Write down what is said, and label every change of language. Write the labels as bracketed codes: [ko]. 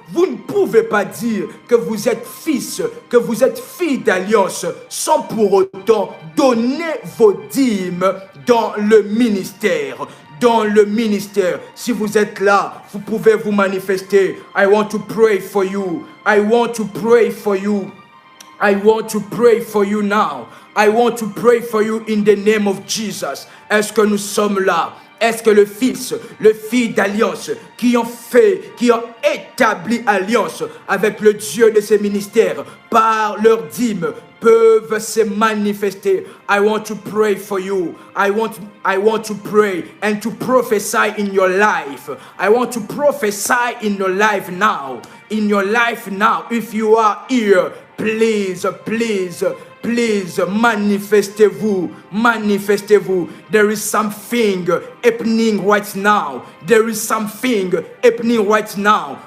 [fr] Vous ne pouvez pas dire que vous êtes fils, que vous êtes fille d'alliance sans pour autant donner vos dîmes dans le ministère. Dans le ministère, si vous êtes là, vous pouvez vous manifester. [en] I want to pray for you. I want to pray for you. I want to pray for you now. I want to pray for you in the name of Jesus. [fr] Est-ce que nous sommes là? Est-ce que le fille d'alliance qui ont établi alliance avec le Dieu de ces ministères par leur dîme peuvent se manifester? [en] I want to pray for you. I want to pray and to prophesy in your life. I want to prophesy in your life now. In your life now. If you are here, [fr] please [en] please, [fr] manifestez-vous, manifestez-vous. [en] There is something happening right now. There is something happening right now.